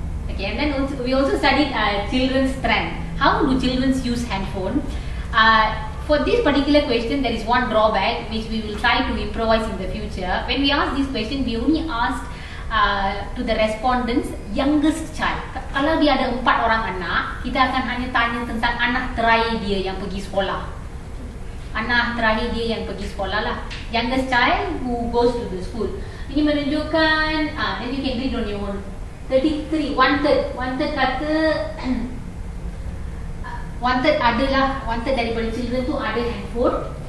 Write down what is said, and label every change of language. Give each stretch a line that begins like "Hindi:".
English: Okay, and then we also studied children's trend. How do children use handphone? for this particular question, there is one drawback which we will try to improvise in the future. When we ask this question, we only asked to the respondents youngest child.
Malay: Kalau dia ada 4 orang anak, kita akan hanya tanya tentang anak terakhir dia yang pergi sekolah. Anak terakhir dia yang pergi sekolah lah.
English: Youngest child who goes to the school.
Malay: Ini menunjukkan,
English: then you can read on your own.
Malay: 33, one third kata wanted adalah, wanted daripada children tu ada handphone.